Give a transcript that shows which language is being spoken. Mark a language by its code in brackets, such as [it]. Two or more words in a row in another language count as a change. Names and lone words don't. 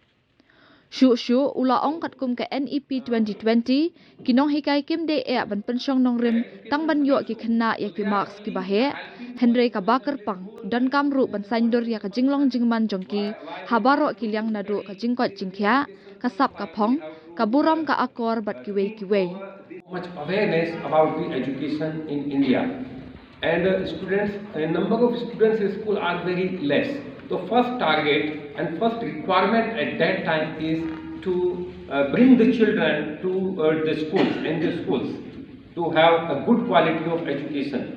[kha] Shu ula ong kat kum ka NEP 2020 kinong hikai kim de e ban pensyong nong rim tang ban yo ki khna ya ki marks ki bahe Henry ka bakar pang dan kamru ban saindur ya ka jinglong jingman jongki habaro ki liang nadu ka jingkot jingkhya ka sap ka phong ka buram ka akor bat ki wei [en] much awareness about the education in India, and number of students in school are very less. The first target and first requirement at that time is to bring the children to the schools to have a good quality of education.